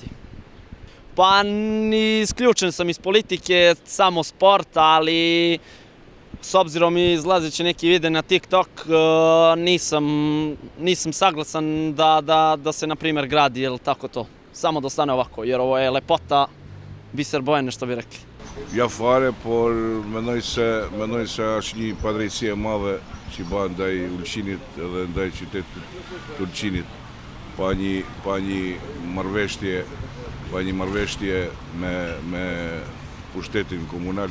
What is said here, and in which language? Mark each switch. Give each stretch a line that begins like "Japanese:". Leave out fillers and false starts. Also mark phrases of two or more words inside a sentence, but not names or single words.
Serbian: Pa isključen sam iz politike, samo sport, ali s obzirom izlazeći neki video na TikTok, nisam saglasan da se, na primjer, gradi ili tako to. Samo da ostane ovako, jer ovo je lepota, biser Bojane, što bi rekli.
Albanian: Ja fare, por mendoj se është një padrejtësi e madhe që bëhet ndaj Ulqinit edhe ndaj qytetit të Ulqinit, pa një marrëveshje me pushtetin komunal.